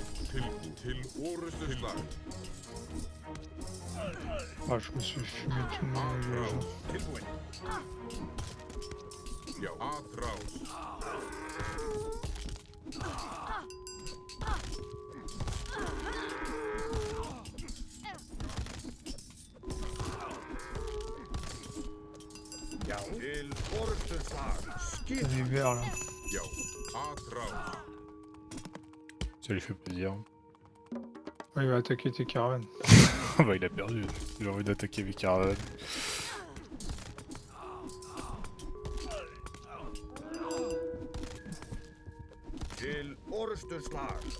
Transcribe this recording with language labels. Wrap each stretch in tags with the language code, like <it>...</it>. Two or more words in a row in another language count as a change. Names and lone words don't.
<is>Tilbúin til orustu slag.</is> <fr>Ah, je me suis fumé tout mon village.</fr> <is>Tilbúin. Já, atrás. Já. Til orustuslag.</is> <fr>Il y a</fr> <is>Skip.</is> <fr>des verts là.</fr> <is>Já, atrás.</is> <fr>Ça lui fait plaisir. Ouais, il va attaquer tes caravanes. Bah il a perdu. Il a envie d'attaquer mes caravanes.</fr> <is>Til orustuslag.</is>